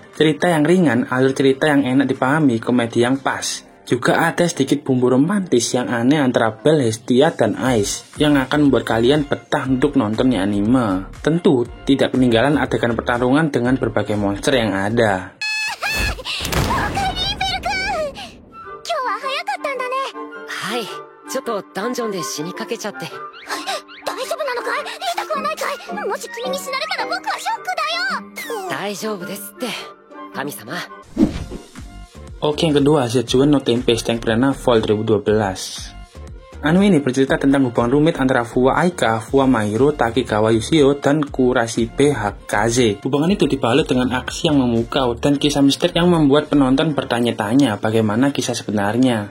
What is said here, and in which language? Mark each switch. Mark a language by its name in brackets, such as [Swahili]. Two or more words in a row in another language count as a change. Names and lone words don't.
[Indonesian] Cerita yang ringan, alur cerita yang enak dipahami, komedi yang pas. Juga ada sedikit bumbu romantis yang aneh antara Bel, Hestia, dan Ice yang akan membuat kalian betah untuk nontonnya anime. Tentu tidak ketinggalan adegan pertarungan dengan berbagai monster yang ada. [Japanese] はい、ちょっとダンジョンで死にかけちゃって。大丈夫なのかい？痛くはないかい？もし君に死なれたら僕はショックだよ。大丈夫ですって、神様。 [Indonesian] Oke, yang kedua, Zetsuen no Tempest yang perdana Fall 2012. Anime ini bercerita tentang hubungan rumit antara Fuwa Aika, Fuwa Mahiro, Takigawa Yushio, dan Kurashige Hakaze. Hubungan itu dibalut dengan aksi yang memukau dan kisah misteri yang membuat penonton bertanya-tanya bagaimana kisah sebenarnya.